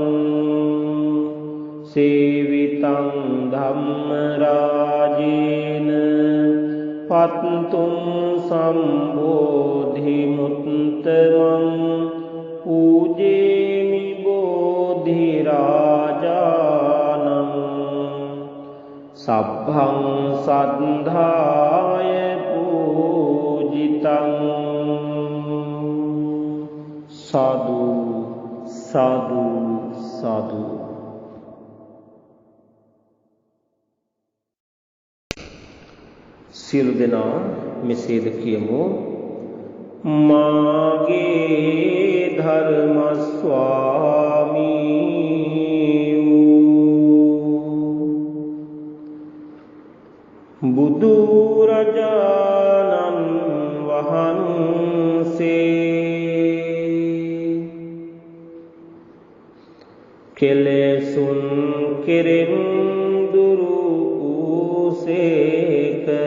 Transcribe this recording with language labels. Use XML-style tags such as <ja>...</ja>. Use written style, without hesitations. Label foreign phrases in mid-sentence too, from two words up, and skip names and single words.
<pi>සේවිතං ධම්ම රාජේන පත්තුං සම්බෝධි මුත්තමං පූජේමි බෝධි රාජානං සබ්බං සද්ධාය පූජිතං. සාදු සාදු සාදු.</pi> <si>සියලු දෙනා මෙසේද කියමු. මාගේ ධර්ම ස්වාමී බුදු රජාණන් වහන්සේ කෙලෙසුන් කෙරෙන් දුරු වූසේක.</si>